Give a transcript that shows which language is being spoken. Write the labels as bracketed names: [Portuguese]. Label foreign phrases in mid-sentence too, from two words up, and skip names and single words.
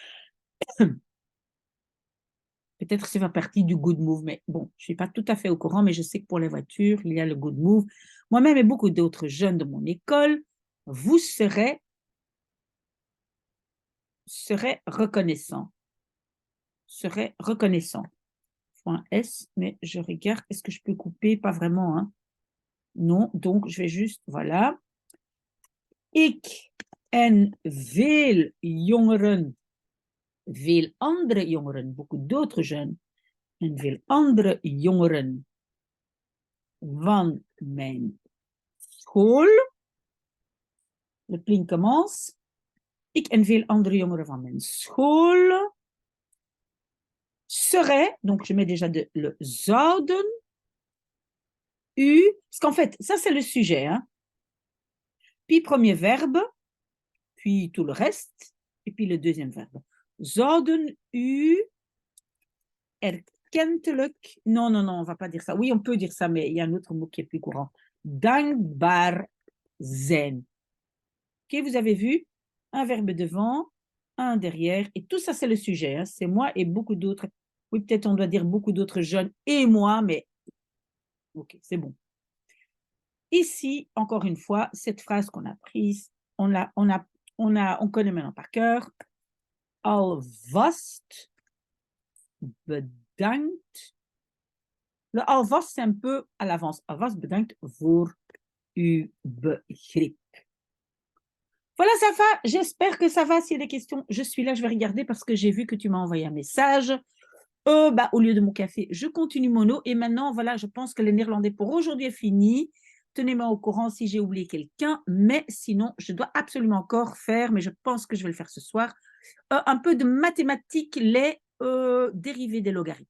[French] Peut-être que ça fait partie du good move, mais bon, je ne suis pas tout à fait au courant, mais je sais que pour les voitures, il y a le good move. Moi-même et beaucoup d'autres jeunes de mon école, vous serez reconnaissant. Serait reconnaissant. Point S, mais je regarde, est-ce que je peux couper? Pas vraiment, hein? Non, donc je vais juste, voilà. [Dutch] Ik en veel jongeren, veel andere jongeren, [French] beaucoup d'autres jeunes, [Dutch] en veel andere jongeren van mijn school. [French] Le pling commence. [Dutch] Ik en veel andere jongeren van mijn school [French] seraient, donc je mets déjà le zouden, parce qu'en fait, ça c'est le sujet, hein. Puis premier verbe, puis tout le reste, et puis le deuxième verbe. [Dutch] Zouden u erkentelijk, [French] non, on va pas dire ça. Oui, on peut dire ça, mais il y a un autre mot qui est plus courant. [Dutch] Dankbaar zijn. [French] Ok, vous avez vu? Un verbe devant, un derrière, et tout ça, c'est le sujet. Hein. C'est moi et beaucoup d'autres. Oui, peut-être on doit dire beaucoup d'autres jeunes et moi, mais ok, c'est bon. Ici, encore une fois, cette phrase qu'on a prise, on connaît maintenant par cœur. [Dutch] Alvast bedankt. [French] Le alvast, c'est un peu à l'avance. [Dutch] Alvast bedankt voor uw begrip. [French] Voilà, ça va. J'espère que ça va. S'il y a des questions, je suis là, je vais regarder parce que j'ai vu que tu m'as envoyé un message. Au lieu de mon café, je continue mon eau. Et maintenant, voilà, je pense que le néerlandais pour aujourd'hui est fini. Tenez-moi au courant si j'ai oublié quelqu'un. Mais sinon, je dois absolument encore faire, mais je pense que je vais le faire ce soir, un peu de mathématiques, les dérivés des logarithmes.